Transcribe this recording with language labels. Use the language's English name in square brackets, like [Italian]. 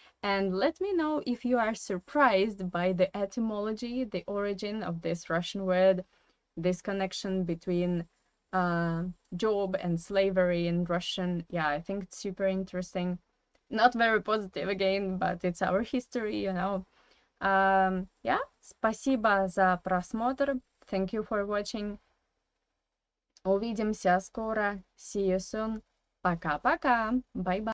[English] And let me know if you are surprised by the etymology, the origin of this Russian word, this connection between job and slavery in Russian. Yeah, I think it's super interesting. Not very positive again, but it's our history, you know. [Russian] Yeah, спасибо за просмотр. [English] Thank you for watching. [Russian] Увидимся скоро. [English] See you soon. [Russian] Пока-пока. [English] Bye-bye.